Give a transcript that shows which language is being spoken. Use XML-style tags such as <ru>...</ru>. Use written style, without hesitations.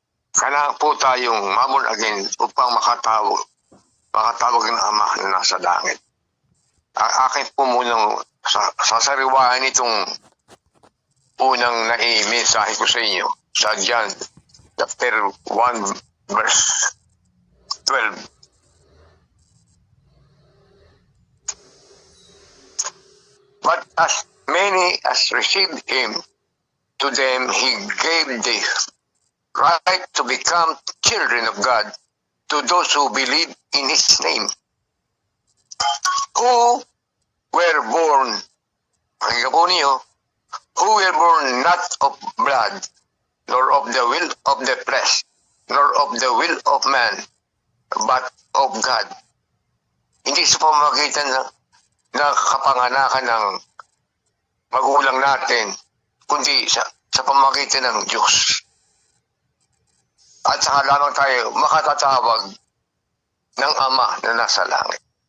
<tl>Kailangan po tayong ma-born again upang makatawag ng Ama na nasa langit. Ang akin po munang sasariwahan itong unang nai-mensahe ko sa inyo sa John chapter 1 verse 12.</tl> <en>But as many as received him, to them he gave the right to become children of God, to those who believe in his name, who were born,</en> <tl>pakinggan po niyo,</tl> <en>who were born not of blood, nor of the will of the flesh, nor of the will of man, but of God.</en> <tl>Hindi sa pamamagitan na kapanganakan ng magulang natin, kundi sa pamamagitan ng Diyos. At saka lamang tayo makatatawag ng Ama na nasa langit.</tl>